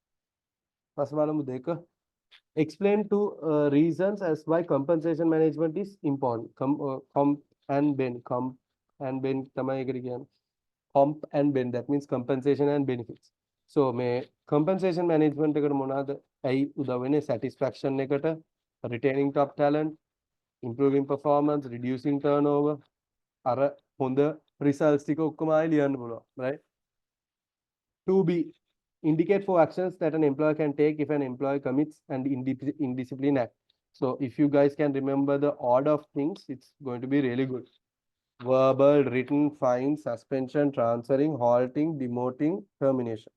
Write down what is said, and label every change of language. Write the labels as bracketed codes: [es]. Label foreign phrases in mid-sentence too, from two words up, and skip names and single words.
[en] Explain two reasons as why compensation management is important. Comp and ben. Comp and ben. Comp and ben. That means compensation and benefits. So may compensation management [si] එකට මොනවාද ඇයි උදව් වෙන්නේ? [en] Satisfaction එකට, retaining top talent, improving performance, reducing turnover, [si] අර හොඳ results ටික ඔක්කොම ආයෙ ලියන්න පුළුවන්, [en] right? 2B, indicate 4 actions that an employer can take if an employee commits an indiscipline act. So if you guys can remember the order of things, it's going to be really good. Verbal, written, fine, suspension, transferring, halting, demoting, termination.